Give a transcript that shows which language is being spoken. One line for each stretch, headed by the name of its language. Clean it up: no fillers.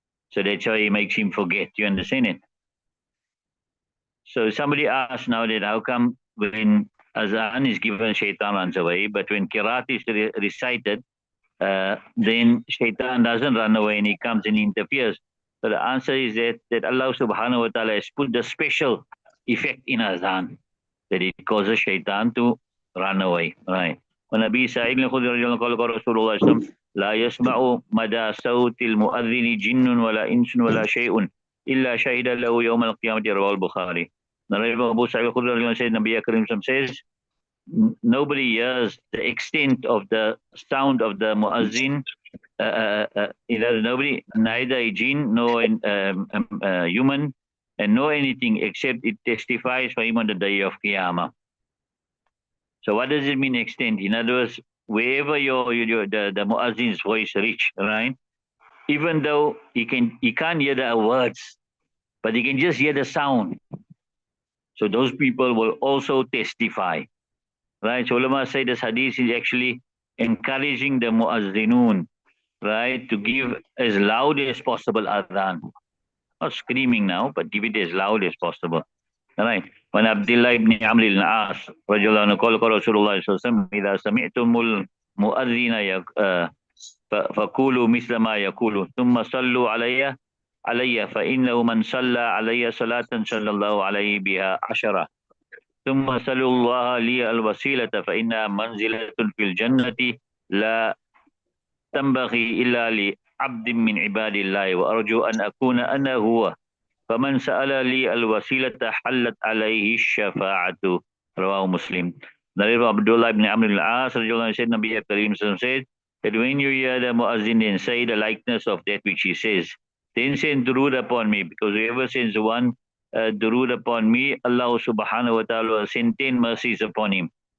English: So that's why he makes him forget. You understand it? So somebody asked now that how come when azan is given, shaitan runs away, but when kirat is recited, then shaitan doesn't run away and he comes and interferes. So the answer is that Allah subhanahu wa ta'ala has put the special effect in azan that it causes shaitan to run away. Right.
Arabic: ونبي سعيد الخدري رضي الله عنه قال رسول الله صلى الله عليه وسلم لا يسمع مدى صوت المؤذن جن ولا إنس ولا شيء إلا شهد له يوم القيامة رواه البخاري.
English: Narrated by Abu Sa'id al-Khudri radiallahu anhu said, Nabi Karim says, nobody hears the extent of the sound of the muazzin. Nobody, neither a jinn nor a human, and nor anything except it testifies for him on the day of Qiyamah. So what does it mean extent? In other words, wherever the muazzin's voice reach, right? Even though he can't hear the words, but he can just hear the sound. So those people will also testify. Right? So ulama say this hadith is actually encouraging the muazzinun, right, to give as loud as possible adhan. Not screaming now, but give it as loud as possible. Right.
Arabic: When Abdullah ibn Amr al-As, رجل عنه قال قال رسول الله صلى الله عليه وسلم إذا سمعتم المؤذن فقولوا مثل ما يقول ثم صلوا علي فإنه من صلى علي صلاة صلى الله عليه بها 10 ثم صلوا الله لي الوسيلة فإنها منزلة في الجنة لا تنبغي إلا لعبد من عباد الله وأرجو أن أكون أنا هو فمن سأل لي الوسيلة حلت عليه الشفاعة رواه Muslim.
English: Narrated by Abdullah ibn Amr al-As said, Nabi Karim said that when you hear the muazzin, then say the likeness of that which he says. Then send durood upon me, because whoever sends one durood upon me, Allah subhanahu wa ta'ala will send 10 mercies upon him.